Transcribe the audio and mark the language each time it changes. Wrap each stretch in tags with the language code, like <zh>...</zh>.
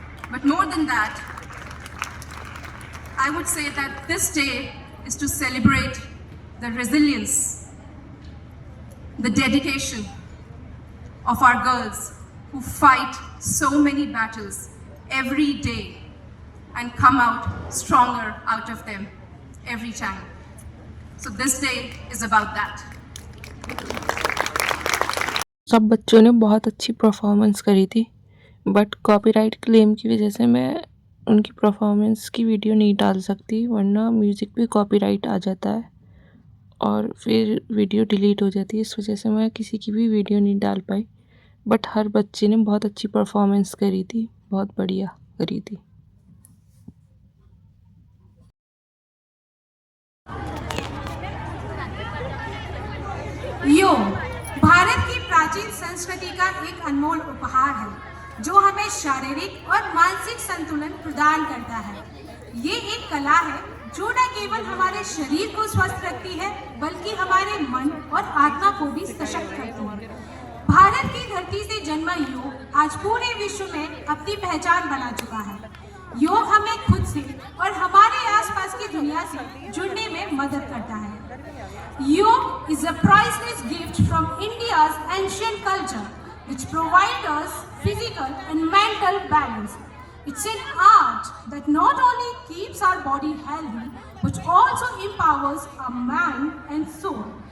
<en>But more than that, I would say that this day is to celebrate the resilience, the dedication of our girls who fight so many battles every day and come out stronger out of them every time. So this day is about that.</en> <hi>सब बच्चों ने बहुत अच्छी performance करी थी, but copyright claim की वजह से मैं उनकी परफॉर्मेंस की वीडियो नहीं डाल सकती, वरना म्यूज़िक पे कॉपीराइट आ जाता है और फिर वीडियो डिलीट हो जाती है। इस वजह से मैं किसी की भी वीडियो नहीं डाल पाई, बट हर बच्चे ने बहुत अच्छी परफॉर्मेंस करी थी, बहुत बढ़िया करी थी। योग भारत की प्राचीन संस्कृति का एक अनमोल उपहार है जो हमें शारीरिक और मानसिक संतुलन प्रदान करता है। ये एक कला है जो न केवल हमारे शरीर को स्वस्थ रखती है बल्कि हमारे मन और आत्मा को भी सशक्त करती है। भारत की धरती से जन्मा योग आज पूरे विश्व में अपनी पहचान बना चुका है। योग हमें खुद से और हमारे आसपास की दुनिया से जुड़ने में मदद करता है।</hi> <en>Yoga is a priceless gift from India's ancient culture, which provides us physical and mental balance. It's an art that not only keeps our body healthy, but also empowers our mind and soul.</en>